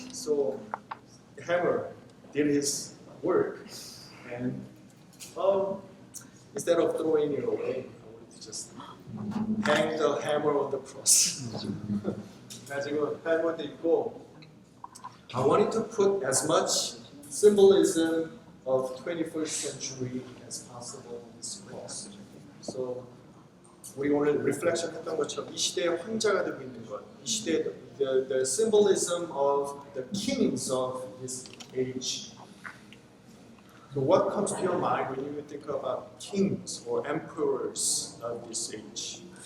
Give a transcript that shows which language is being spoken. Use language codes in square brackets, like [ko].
[en] So the hammer did his work, and instead of throwing it away, I wanted to just hang the hammer on the cross. [ko] 가지고 헬멧도 있고. [en] I wanted to put as much symbolism of 21st century as possible in this cross. [ko] So 우리 오늘 리플렉션 했던 것처럼 이 시대의 황자가 되고 있는 것, 이 시대의 [en] the symbolism of the kings of this age. So what comes to your mind when you think about kings or emperors of this age?